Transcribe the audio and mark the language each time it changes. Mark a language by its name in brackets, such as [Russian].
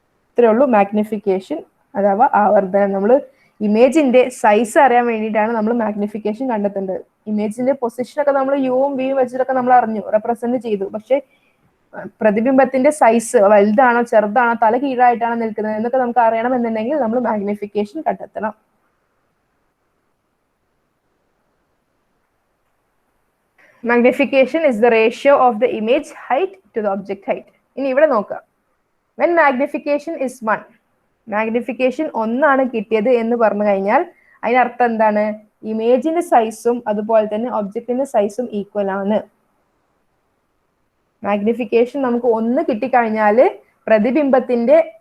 [Malayalam] ഇത്രയേ ഉള്ളൂ മാഗ്നിഫിക്കേഷൻ അഥവാ ആവർത്തനം. നമ്മൾ ഇമേജിന്റെ സൈസ് അറിയാൻ വേണ്ടിയിട്ടാണ് നമ്മൾ മാഗ്നിഫിക്കേഷൻ കണ്ടെത്തേണ്ടത്. ഇമേജിന്റെ പൊസിഷൻ ഒക്കെ നമ്മൾ യുവും വിയും വെച്ചിട്ടൊക്കെ നമ്മൾ അറിഞ്ഞു, റെപ്രസെന്റ് ചെയ്തു. പക്ഷെ പ്രതിബിംബത്തിന്റെ സൈസ് വലുതാണോ ചെറുതാണോ തല കീഴായിട്ടാണോ നിൽക്കുന്നത് എന്നൊക്കെ നമുക്ക് അറിയണം എന്നുണ്ടെങ്കിൽ നമ്മൾ മാഗ്നിഫിക്കേഷൻ കണ്ടെത്തണം. [English] Magnification is the ratio of the image height to the object height. [Malayalam] ഇനി ഇവിടെ നോക്കുക. [English] When magnification is 1, [Malayalam] മാഗ്നിഫിക്കേഷൻ 1 ആണ് കിട്ടിയത് എന്ന് പറഞ്ഞു കഴിഞ്ഞാൽ അതിനർത്ഥം എന്താണ്? ഇമേജിന്റെ സൈസും അതുപോലെ തന്നെ ഒബ്ജക്റ്റിന്റെ സൈസും ഈക്വൽ ആണ്. മാഗ്നിഫിക്കേഷൻ നമുക്ക് 1 കിട്ടിക്കഴിഞ്ഞാൽ പ്രതിബിംബത്തിന്റെ